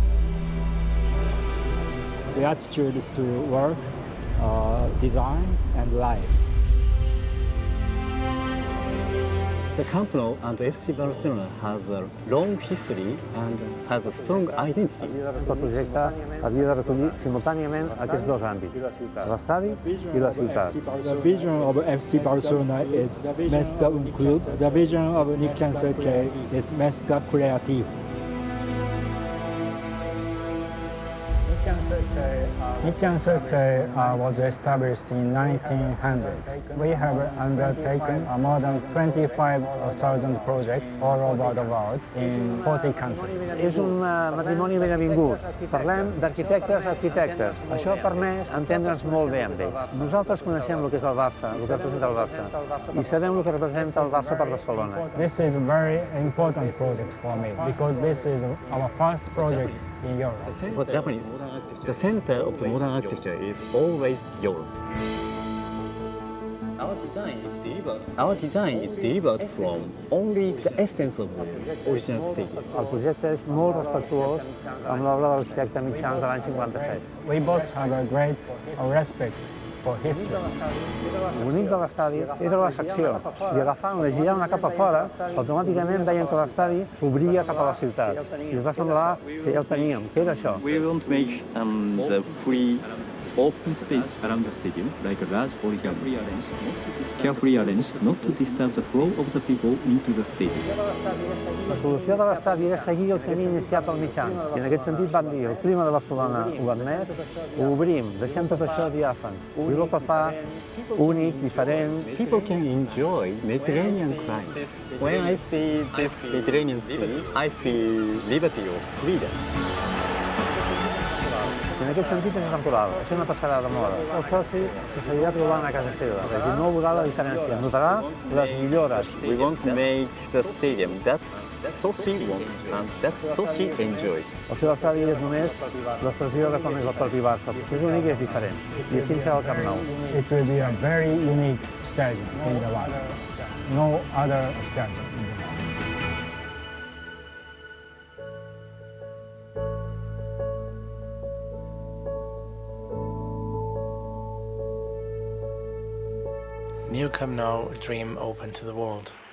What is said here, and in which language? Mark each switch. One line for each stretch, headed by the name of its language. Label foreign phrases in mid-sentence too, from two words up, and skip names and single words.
English: The attitude to work, design and life. The Camp Nou and FC Barcelona has a long history and has a strong identity.
Catalan: El projecte havia de recollir simultàniament aquests dos àmbits, l'estadi i la ciutat.
English: The vision of FC Barcelona is
Catalan: Mesca un club.
English: The vision of Nikken Seikei is Mesca creative. Nikken Seikei was established in 1900. We have undertaken more than 25,000 projects all over the world in 40 countries.
Catalan: És un matrimoni ben avingut. Parlem d'arquitectes a arquitectes. Això ha permès entendre'ns molt bé amb ells. Nosaltres coneixem el que és el Barça, el que representa el Barça, i sabem el que representa el Barça per Barcelona.
English: This is a very important project for me because this is our first project in Europe. For Japanese, the center of the modern architecture is always Europe. Our design is delivered from only the essence of the original state.
Catalan: El projecte és molt respectuós amb l'obra de l'arquitecte Mitjans de l'any 57.
English: We both have a great respect for history.
Catalan: El bonic de l'estadi era la secció, i agafant-la i girant-la cap a fora, automàticament veien que l'estadi s'obria cap a la ciutat. I ens va semblar que ja el teníem, que era això.
English: We want to make the free open space around the stadium, like a large origami, carefully arranged not to disturb the flow of the people into the stadium.
Catalan: La solució de l'estadi és seguir el camí iniciat al mitjans. I en aquest sentit vam dir, el clima de Barcelona ho admet, ho obrim, deixem tot això diàfan. I el que fa únic, diferent.
English: People can enjoy Mediterranean climate. When I see this Mediterranean sea, I feel liberty or freedom.
Catalan: I en aquest sentit és temporal, això no passarà de moda. El soci se seguirà trobant a casa seva, és a dir, no veurà la diferència, notarà les millores.
English: We want to make the stadium that Sochi wants and that Sochi enjoys.
Catalan: El seu estadi és només l'expressió de com és el propi Barça. És únic i és diferent. I així serà el Camp Nou.
English: It will be a very unique stadium in the world. No other stadium in the world. New Camp Nou, a dream open to the world.